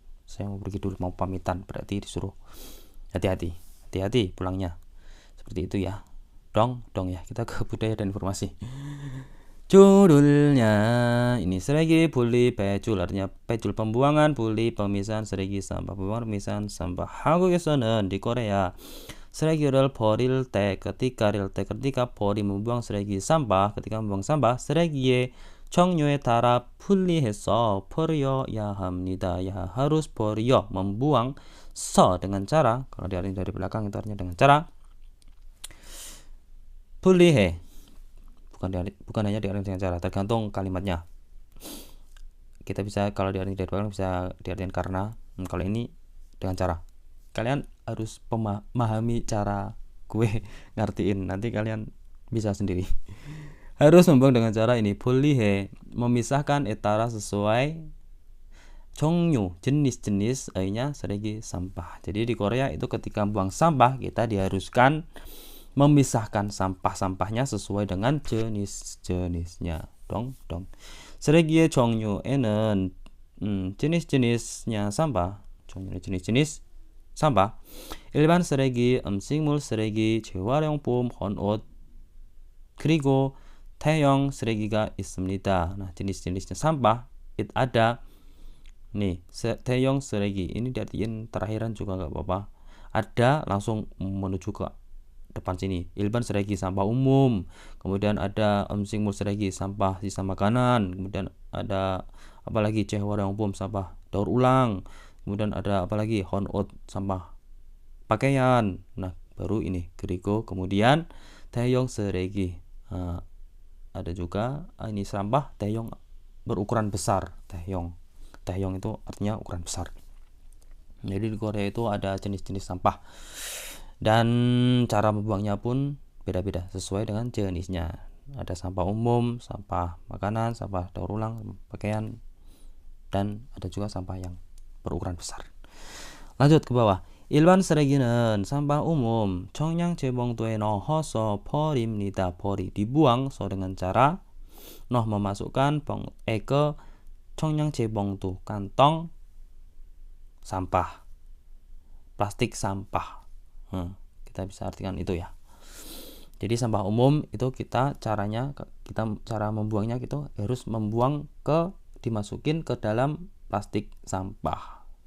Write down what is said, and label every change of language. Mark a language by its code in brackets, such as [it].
[id] saya mau pergi dulu, mau pamitan, berarti disuruh hati-hati pulangnya, seperti itu ya. Dong ya, kita ke budaya dan informasi. Judulnya ini [ko] 쓰레기 분리 배출, [id] artinya 배출 pembuangan, 분리 pemisahan, 쓰레기 sampah pembuangan, pemisahan sampah. [ko] 한국에서는 [id] di Korea [ko] 쓰레기를 버릴 때, ketika 버리 membuang 쓰레기 sampah, [id] ketika membuang sampah, [ko] 쓰레기의 종류에 따라 분리해서 버려야 합니다. [id] Ya harus 버려, membuang, so dengan cara, kalau diartikan dari belakang itu artinya dengan cara 분리해, bukan hanya diartikan dengan cara, tergantung kalimatnya. Kita bisa, kalau diartikan dari belakang bisa diartikan karena, kalau ini dengan cara. Kalian harus memahami cara gue ngertiin, nanti kalian bisa sendiri. Harus membuang dengan cara ini, 분리해, memisahkan etara sesuai 종류, jenis-jenis, nya 쓰레기 sampah. Jadi di Korea itu ketika buang sampah kita diharuskan memisahkan sampah-sampahnya sesuai dengan jenis-jenisnya. dong. [ko] 쓰레기의 종류에는 [id] jenis-jenisnya sampah, 종류의 jenis-jenis sampah. [ko] 일반 쓰레기, 음식물 쓰레기, 재활용품, 헌옷, 그리고 대형 쓰레기가 있습니다. [id] Nah, jenis-jenisnya sampah itu ada nih, 대형 쓰레기 ini diartikan terakhiran juga nggak apa-apa. Ada langsung menuju ke depan sini. 일반 쓰레기 sampah umum, kemudian ada 음식물 쓰레기 sampah sisa makanan, kemudian ada apalagi 재활용품 sampah daur ulang, kemudian ada apalagi 헌옷 sampah pakaian. Nah, baru ini 그리고 kemudian 대형 쓰레기, ada juga ini sampah 대형 berukuran besar. 대형 itu artinya ukuran besar. Jadi di Korea itu ada jenis-jenis sampah dan cara membuangnya pun beda-beda sesuai dengan jenisnya. Ada sampah umum, sampah makanan, sampah daur ulang, pakaian, dan ada juga sampah yang berukuran besar. Lanjut ke bawah. [ko] 일반 쓰레기는 [id] sampah umum [ko] 청량제 봉투에 넣어서 버립니다. [id] 버리, dibuang, so dengan cara noh, memasukkan ke 청량제 봉투, kantong sampah, plastik sampah. Kita bisa artikan itu ya. Jadi sampah umum itu kita cara membuangnya gitu harus membuang dimasukin ke dalam plastik sampah.